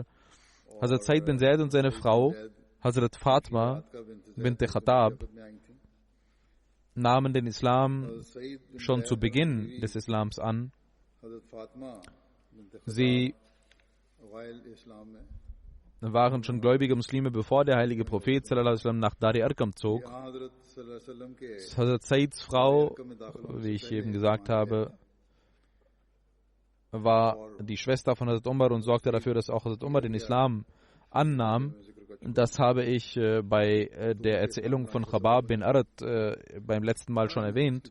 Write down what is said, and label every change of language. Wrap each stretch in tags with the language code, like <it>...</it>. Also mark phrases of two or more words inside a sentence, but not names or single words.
<de>Hazrat Said bin Zaid und seine Frau Hazrat Fatma bint Khattab nahmen den Islam schon zu Beginn des Islams an. Sie waren schon gläubige Muslime, bevor der heilige Prophet</de> <ar>صلى الله عليه وسلم</ar> <de>nach Dar-e Arqam zog. Hazrat Saids Frau, wie ich eben gesagt habe, war die Schwester von Hazrat Umar und sorgte dafür, dass auch Hazrat Umar den Islam annahm. Das habe ich bei der Erzählung von Khabab bin Arat beim letzten Mal schon erwähnt.</de>